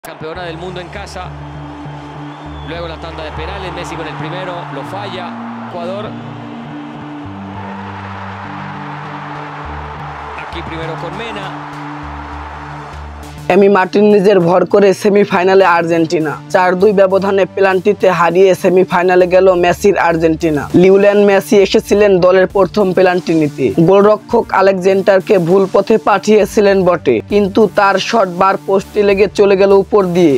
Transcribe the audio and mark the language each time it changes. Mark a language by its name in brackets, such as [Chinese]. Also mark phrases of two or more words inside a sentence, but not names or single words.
[Spanish] Campeona del mundo en casa. Luego la tanda de penales. Messi con el primero. Lo falla. Ecuador. Aquí primero con Mena. [Bangla] এমি মার্টিনেজের ভর করে সেমিফাইনালে আর্জেন্টিনা ৪-২ ব্যবধানে পেনাল্টিতে হারিয়ে সেমিফাইনালে গেল মেসির আর্জেন্টিনা। লিওনেল মেসি এসেছিলেন দলের প্রথম পেনাল্টি নিতে। গোলরক্ষক আলেকজান্ডারকে ভুল পথে পাঠিয়েছিলেন বটে, কিন্তু তার শট বার পোস্টে লেগে চলে গেল উপর দিয়ে।